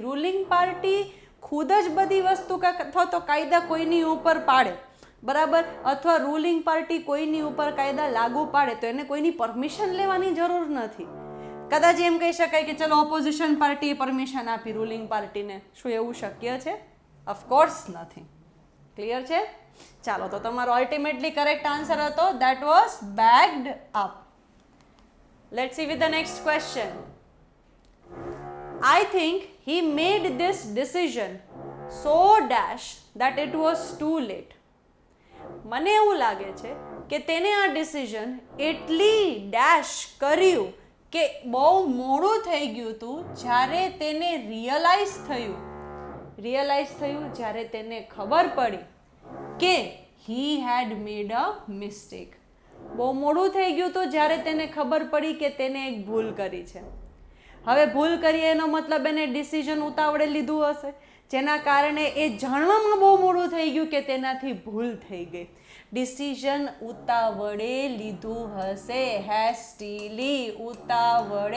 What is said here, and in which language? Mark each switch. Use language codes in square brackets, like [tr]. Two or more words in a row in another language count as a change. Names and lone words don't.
[en] ruling party [gu] ખુદ જ બધી વસ્તુ અથવા તો કાયદા કોઈની ઉપર પાડે, બરાબર, અથવા [en] ruling party [gu] કોઈની ઉપર કાયદા લાગુ પાડે તો એને કોઈની પરમિશન લેવાની જરૂર નથી. કદાચ એમ કહી શકાય કે ચલો [en] opposition party [gu] પરમિશન આપી [en] ruling party. [gu] શું એવું શક્ય છે? ઓફકોર્સ નથી. ક્લિયર છે? ચાલો, તો તમારો [en] ultimately correct answer [gu] હતો [en] that was backed up. Let's see with the next question. I think he made this decision so dash that it was too late. [gu] મને એવું લાગે છે કે તેને આ ડિસિઝન એટલી ડેશ કર્યું કે બહુ મોડું થઈ ગયું હતું જ્યારે તેને રિયલાઇઝ થયું જ્યારે તેને ખબર પડી કે [en] he had made a mistake. [gu] બહુ મોડું થઈ ગયું હતું જ્યારે તેને ખબર પડી કે તેને એક ભૂલ કરી છે. હવે ભૂલ કરી એનો મતલબ એને ડિસિઝન ઉતાવળે લીધું હશે, જેના કારણે એ જાણવામાં બહુ મોડું થઈ ગયું કે તેનાથી ભૂલ થઈ ગઈ. ડિસિઝન ઉતાવળે લીધું હશે, હેસ્ટીલી, ઉતાવળે.